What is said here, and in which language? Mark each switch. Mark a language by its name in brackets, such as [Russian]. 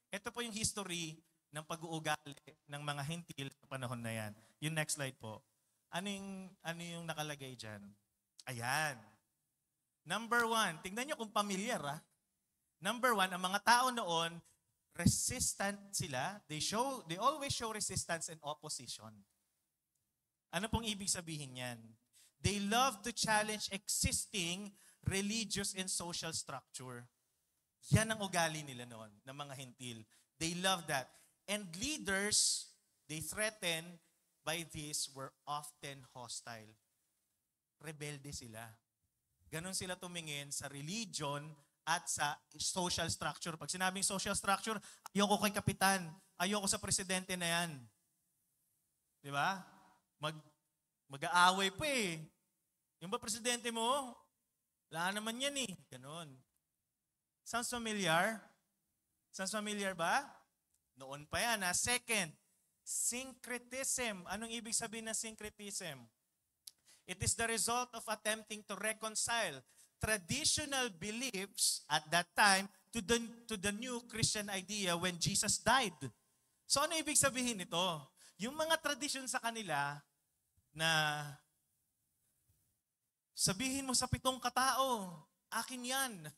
[Filipino] Ito po yung history ng pag-uugali ng mga hintil sa panahon na yan. Yung next slide po. Ano yung nakalagay dyan? Ayan. Number 1, tingnan nyo kung familiar Number 1, ang mga tao noon, resistant sila. [English] They always show resistance and opposition. [Filipino] Ano pong ibig sabihin yan? [English] They love to challenge existing religious and social structure. [Filipino] Yan ang ugali nila noon, ng mga Hentil. [English] They love that. And leaders, they threaten by this, were often hostile. [Filipino] Rebelde sila. Ganon sila tumingin sa religion at sa social structure. Pag sinabing social structure, ayoko kay kapitan, ayoko sa presidente na yan. Di ba? Mag-aaway pa eh. Yung ba presidente mo? Wala naman yan eh. Ganon. [English] Sounds familiar? Sounds familiar [Filipino] ba? Noon pa yan. [English] Second, syncretism. [Filipino] Anong ibig sabihin ng syncretism? [English] It is the result of attempting to reconcile traditional beliefs at that time to the new Christian idea when Jesus died. [Filipino] So ano ibig sabihin nito? Yung mga tradisyon sa kanila na sabihin mo sa 7 katao, akin yan.